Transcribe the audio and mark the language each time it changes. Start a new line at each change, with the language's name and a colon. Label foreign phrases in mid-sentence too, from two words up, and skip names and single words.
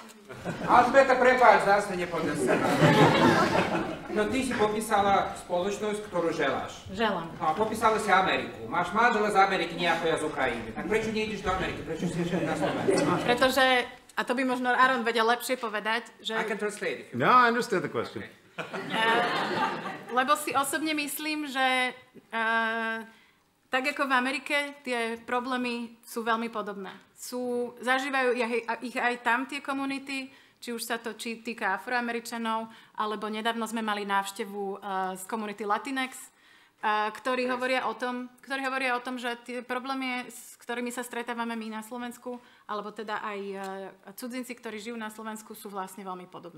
Slovak: Alžbeta, prepáč, zase nepodnes sa. No ty si popísala spoločnosť, ktorú želáš. Želám. No a popísala si Ameriku. Máš manžela z Ameriky, nie ako ja z Ukrajiny. Tak prečo nejdeš do Ameriky? Prečo si ešte na Slovensku? Pretože, a to by možno Aaron vedel lepšie povedať, že...
English: I can translate if you No, I understand the question.
Slovak: Lebo si osobne myslím, že tak ako v Amerike, tie problémy sú veľmi podobné. Zažívajú ich aj tam tie komunity, či už sa to týka Afroameričanov, alebo nedávno sme mali návštevu z komunity Latinx, ktorí hovoria o tom, že tie problémy, s ktorými sa stretávame my na Slovensku, alebo teda aj cudzinci, ktorí žijú na Slovensku, sú vlastne veľmi podobné.